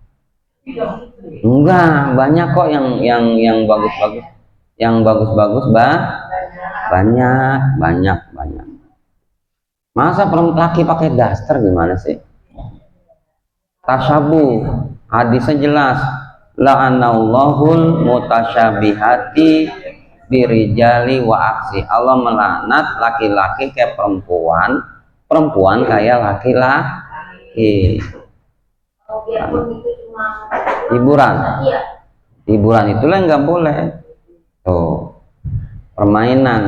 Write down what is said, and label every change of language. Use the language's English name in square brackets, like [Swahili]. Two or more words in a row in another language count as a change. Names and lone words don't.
[Indonesian] Enggak, banyak kok yang bagus-bagus, banyak. Masa laki pakai daster gimana sih? Tasyabuh, hadisnya jelas, [Arabic] لعن الله المتشبهات بالرجال والعكس. [Indonesian] Allah melaknat laki-laki kayak perempuan kayak laki-laki. Hiburan itulah yang nggak boleh tuh, permainan.